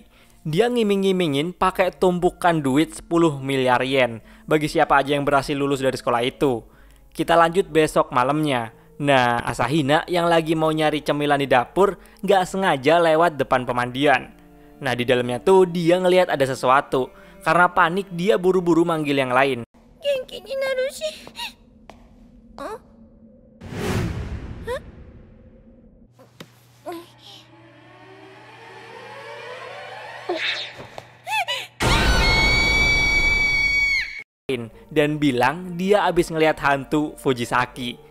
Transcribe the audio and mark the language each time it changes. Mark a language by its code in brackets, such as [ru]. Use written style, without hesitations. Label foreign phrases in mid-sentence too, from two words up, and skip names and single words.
[id] Dia ngiming-ngimingin pakai tumpukan duit 10 miliar yen bagi siapa aja yang berhasil lulus dari sekolah itu. Kita lanjut besok malamnya. Nah, Asahina yang lagi mau nyari cemilan di dapur gak sengaja lewat depan pemandian. Nah, di dalamnya tuh dia ngelihat ada sesuatu. Karena panik dia buru-buru manggil yang lain. [ja] 元気になるし. Hah? [id] Dan bilang dia abis ngelihat hantu Fujisaki.